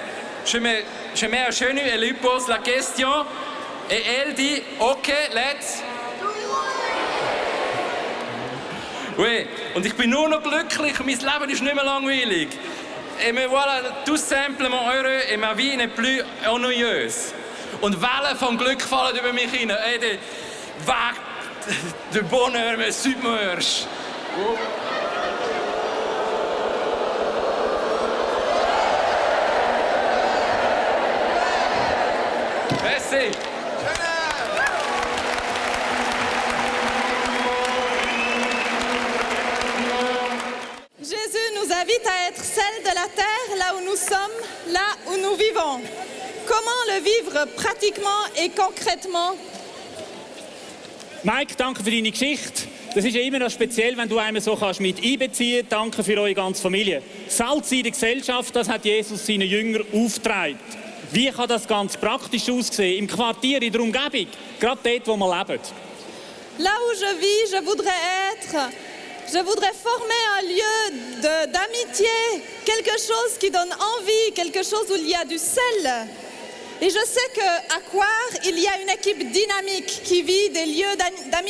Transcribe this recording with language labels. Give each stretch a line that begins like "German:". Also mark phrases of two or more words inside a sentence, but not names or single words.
French: Je mets à genoux et lui pose la question et elle dit,
English: OK, let's.
French: Oui,
German: und ich bin nur noch glücklich und mein Leben ist nicht mehr langweilig.
French: Et me voilà tout simplement heureux et ma vie n'est plus ennuyeuse.
German: Und Wellen von Glück fallen über mich hin.
French: Et de vagues de bonheur me submergent. Merci. Jésus nous invite à être celle de la terre, là où nous sommes, là où nous vivons. Comment le vivre pratiquement et concrètement?
German: Mike, danke für deine Geschichte. Das ist ja immer noch speziell, wenn du einmal so kannst mit einbeziehen. Danke für eure ganze Familie. Salz in der Gesellschaft, das hat Jesus seinen Jüngern aufgetragen. Wie kann das ganz praktisch aussehen? Im Quartier, in der Umgebung, gerade dort, wo wir leben.
French: Là où je vis, je voudrais former un lieu d'amitié, quelque chose qui donne envie, quelque chose où il y a du sel. Et je sais qu'à Coire, il y a une équipe dynamique qui vit des lieux d'amitié.